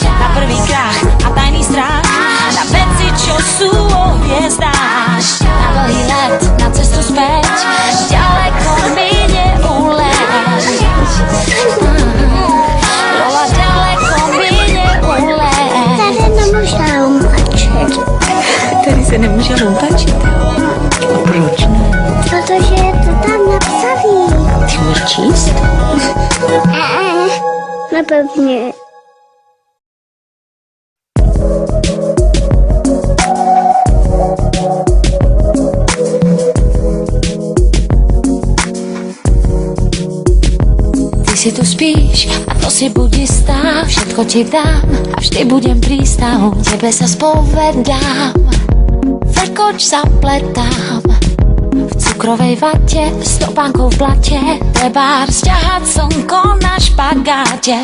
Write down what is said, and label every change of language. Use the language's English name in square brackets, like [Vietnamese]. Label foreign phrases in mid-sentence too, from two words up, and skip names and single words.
[Slovak] Na prvý krach a tajný strach, na veci, čo sú o hviezdách. Na dlhý let, na cestu späť, ďaleko mi neuleť. Lola, ďaleko mi neuleť. [Czech] Tady nemůžu mlčet. Tady se nemůže loupačit. A proč ne? Protože je to tam napsaný. Ty můžeš číst? Nepevně. [Slovak] Ty si tu spíš a to si buď istá, všetko ti dám a vždy budem prístav. Tebe sa spovedám, vrkoč zapletám. V cukrovej vate, stopánkou v blate, trebár sťahať slnko na špagáte.